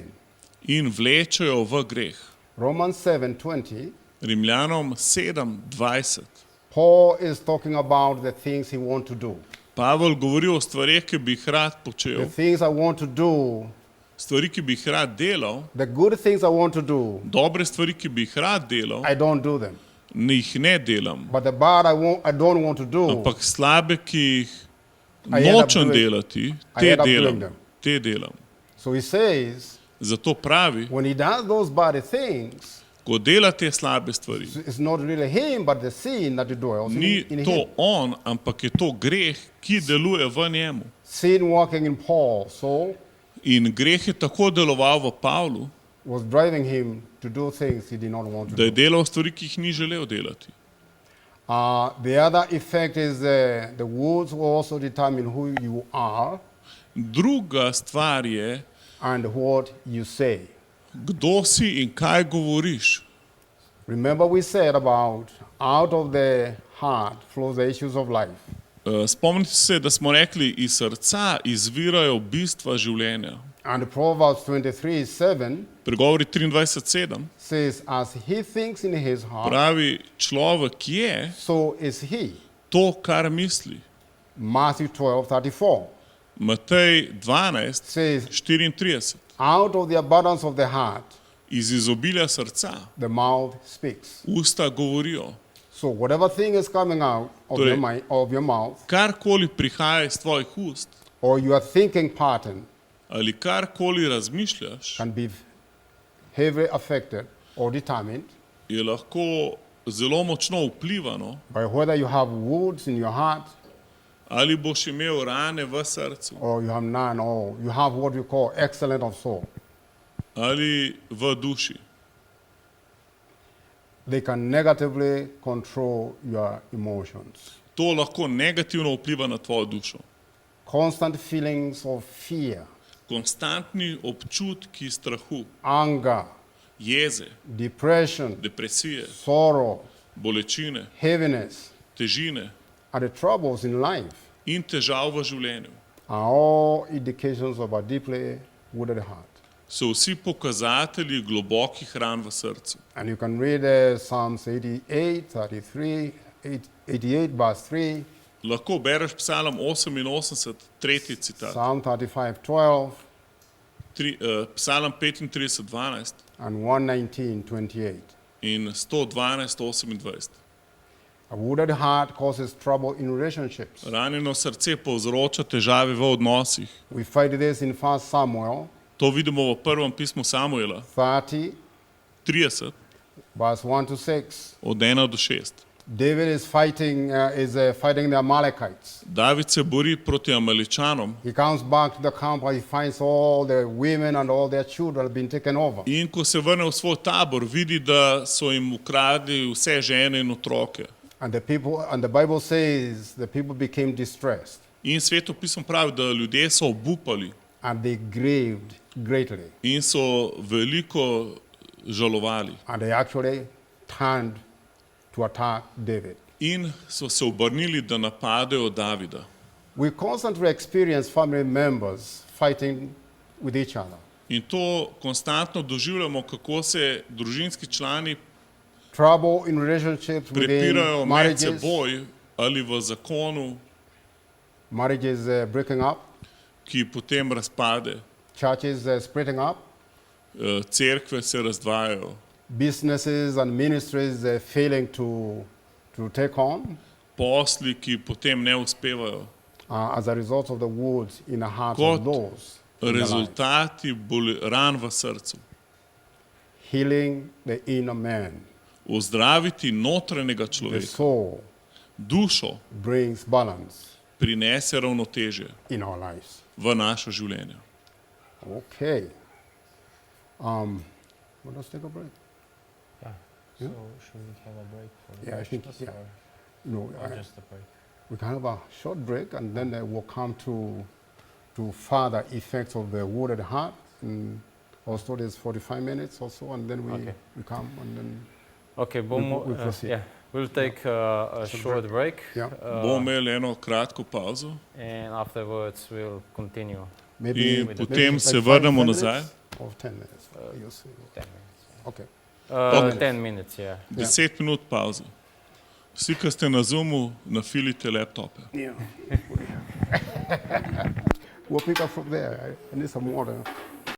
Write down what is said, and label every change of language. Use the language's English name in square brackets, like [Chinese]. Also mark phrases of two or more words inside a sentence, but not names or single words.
[Slovenian] in vlečejo v greh. [English] Romans 7:20, [Slovenian] Rimljanom 7:20. [English] Paul is talking about the things he wants to do. [Slovenian] Pavel govori o stvareh, ki bi jih rad [English] The [Slovenian] počel, [English] things I want to do, [Slovenian] stvari, ki bi jih rad delal, [English] the good things I want to do, [Slovenian] dobre stvari, ki bi jih rad delal, [English] I don't do them. [Slovenian] jih ne delam, [English] But the bad I don't want to do, [Slovenian] ampak slabe, ki jih [English] I end up [Slovenian] nočem [English] doing- [Slovenian] delati, [English] I [Slovenian] te [English] end up doing [Slovenian] delam, [English] them. [Slovenian] te delam. [English] So he says, [Slovenian] Zato pravi, [English] when he does those bad things, [Slovenian] ko dela te slabe stvari, [English] it's not really him, but the sin that dwells [Slovenian] ni [English] in [Slovenian] to [English] him. [Slovenian] on, ampak je to greh, ki deluje v njemu. [English] Sin working in Paul, so [Slovenian] In greh je tako deloval v Pavlu, [English] was driving him to do things he did not want to [Slovenian] da je [English] do. [Slovenian] delal stvari, ki jih ni želel delati. [English] The other effect is the words will also determine who you are [Slovenian] Druga stvar je, [English] and what you say. [Slovenian] kdo si in kaj govoriš. [English] Remember we said about out of the heart flows the issues of life. [Slovenian] Spomnite se, da smo rekli, iz srca izvirajo bistva življenja. [English] And Proverbs 23:7 [Slovenian] Pregovori 23:7 [English] says, as he thinks in his heart, [Slovenian] pravi, človek je [English] so is he. [Slovenian] to, kar misli. [English] Matthew 12:34 [Slovenian] Matej 12, [English] says, [Slovenian] 34. [English] out of the abundance of the heart, [Slovenian] Iz izobilja srca [English] the mouth speaks. [Slovenian] usta govorijo. [English] So whatever thing is coming out of [Slovenian] Torej- [English] your mind, of your mouth, [Slovenian] Karkoli prihaja iz tvojih ust [English] or your thinking pattern [Slovenian] ali karkoli razmišljaš, [English] can be heavily affected or determined [Slovenian] je lahko zelo močno vplivano, [English] by whether you have wounds in your heart [Slovenian] ali boš imel rane v srcu [English] or you have none, or you have what we call excellent of soul. [Slovenian] ali v duši. [English] They can negatively control your emotions. [Slovenian] To lahko negativno vpliva na tvojo dušo. [English] Constant feelings of fear, [Slovenian] Konstantni občutki strahu, [English] anger, [Slovenian] jeze, [English] depression, [Slovenian] depresije, [English] sorrow, [Slovenian] bolečine, [English] heaviness, [Slovenian] težine [English] and the troubles in life [Slovenian] in težav v življenju [English] are all indications of a deeply wounded heart. [Slovenian] so vsi pokazatelji globokih ran v srcu. [English] And you can read Psalms 88, 33, 88 verse 3, [Slovenian] Lahko bereš Psalm 88, tretji citat, [English] Psalm 35:12, [Slovenian] Psalm 35, 12 [English] and 119:28. [Slovenian] in 112, 28. [English] A wounded heart causes trouble in relationships. [Slovenian] Ranjeno srce povzroča težave v odnosih. [English] We find this in 1 Samuel [Slovenian] To vidimo v prvem pismu Samuela [English] 30, [Slovenian] 30, [English] verse 1 to 6. [Slovenian] od 1 do 6. [English] David is fighting the Amalekites. [Slovenian] David se bori proti Amaličanom [English] He comes back to the camp and he finds all the women and all their children have been taken over. [Slovenian] in ko se vrne v svoj tabor, vidi, da so jim ukradli vse žene in otroke. [English] And the Bible says the people became distressed [Slovenian] In svetopismo pravi, da ljudje so obupali [English] and they grieved greatly. [Slovenian] in so veliko žalovali. [English] And they actually turned to attack David. [Slovenian] In so se obrnili, da napadejo Davida. [English] We constantly experience family members fighting with each other. [Slovenian] In to konstantno doživljamo, kako se družinski člani [English] Trouble in relationships [Slovenian] prepirajo [English] within [Slovenian] med seboj ali v zakonu, [English] marriages breaking up, [Slovenian] ki potem razpade. [English] churches splitting up, [Slovenian] Cerkve se razdvajajo, [English] businesses and ministries failing to take on [Slovenian] posli, ki potem ne uspevajo. [English] as a result of the wounds in the hearts [Slovenian] Kot [English] of those in their lives. [Slovenian] rezultati ran v srcu. [English] Healing the inner man. [Slovenian] Ozdraviti notranjega [English] The [Slovenian] človeka, [English] soul [Slovenian] dušo, [English] brings balance [Slovenian] prinese ravnotežje [English] in our lives. [Slovenian] v naše življenje. [English] Okay. Let us take a break. Yeah. So should we have a break for the Yeah, I think, questions yeah. or No, just a break? we can have a short break and then we'll come to to further effects of the wounded heart. And our study is 45 minutes or so, and then Okay. we come and then, Okay, we proceed. yeah, we'll take a short break. Yeah. [Slovenian] Bomo imeli eno kratko pauzo [English] And afterwards we'll continue. maybe, [Slovenian] in [English] maybe [Slovenian] potem [English] like [Slovenian] se [English] 5 [Slovenian] vrnemo [English] minutes [Slovenian] nazaj. [English] or 10 minutes. You see. 10 minutes. Okay. Okay. 10 minutes, yeah. [Slovenian] 10 minut pauze. Vsi, ki ste na Zoomu, nafilite laptope. [English] Yeah. We'll pick up from there. I need some water.